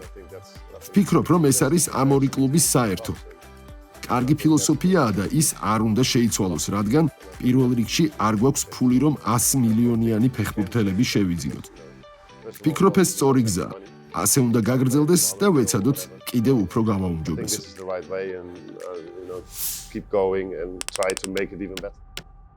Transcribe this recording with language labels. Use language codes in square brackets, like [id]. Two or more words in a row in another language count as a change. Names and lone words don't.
[ka] ვფიქრობ, რომ ეს არის ამ ორი კლუბის საერთო. კარგი ფილოსოფიაა და ის არ უნდა შეიცვალოს, რადგან პირველ რიგში არ გვაქვს ფული, რომ 100 მილიონიანი ფეხბურთელები შევიძინოთ. ვფიქრობ, ეს სწორი გზაა. ასე უნდა გაგრძელდეს და ვეცადოთ კიდევ უფრო [en] I think [ka] გამაუმჯობესო. [en] this is the right way, and keep going and try to make it even better.